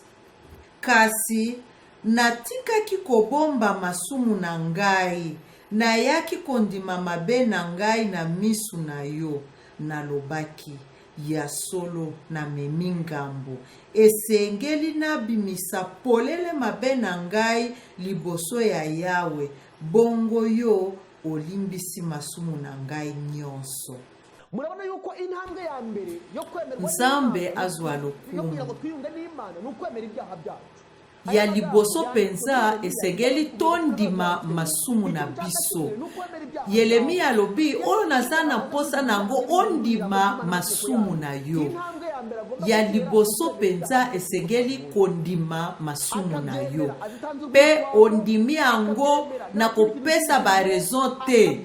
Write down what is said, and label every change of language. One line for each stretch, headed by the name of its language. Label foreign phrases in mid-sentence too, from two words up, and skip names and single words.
Lingala: Kasi natikaki kobomba masumu na ngai, nayaki kondima mabe na ngai na misu na yo, nalobaki ya solo na memi ngambo. Esengeli nabimisa polele mabe na ngai liboso ya Yawe, bongo yo olimbisi masumu na ngai nyonso.
Kinyarwanda: Murabona yuko intambwe ya mbere yo kwemerwa
Lingala: Nzambe azwa lokumu
Kinyarwanda: twiyunga n'Imana no kwemera ibyaha byacu.
Lingala: ya liboso penza esengeli tondima masumu na biso. Yeremia alobi oyo naza na posa nango ondima masumu na yo. Ya liboso penza esengeli kondima masumu na yo, pe ondimi yango na kopesa ba raison te.